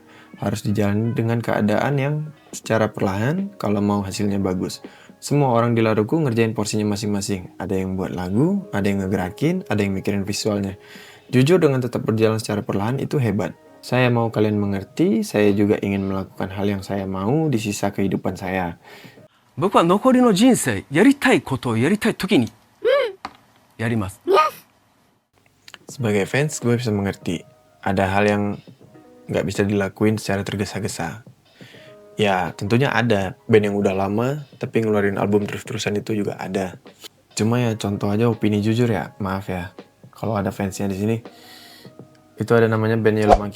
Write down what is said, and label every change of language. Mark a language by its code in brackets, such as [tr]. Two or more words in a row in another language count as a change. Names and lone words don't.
[id] Harus dijalani dengan keadaan yang secara perlahan kalau mau hasilnya bagus. Semua orang di Laruku ngerjain porsinya masing-masing. Ada yang buat lagu, ada yang ngegerakin, ada yang mikirin visualnya. Jujur dengan tetap berjalan secara perlahan itu hebat. Saya mau kalian mengerti, saya juga ingin melakukan hal yang saya mau di sisa kehidupan saya. [ja] 僕は残りの人生やりたいことをやりたい時にやります。 [id] Sebagai fans, gue bisa mengerti. Ada hal yang nggak bisa dilakuin secara tergesa-gesa. Ya, tentunya ada band yang udah lama, tapi ngeluarin album terus-terusan itu juga ada. Cuma ya contoh aja opini jujur ya, maaf ya. Kalau ada fansnya di sini, itu ada namanya band Yellow Monkey.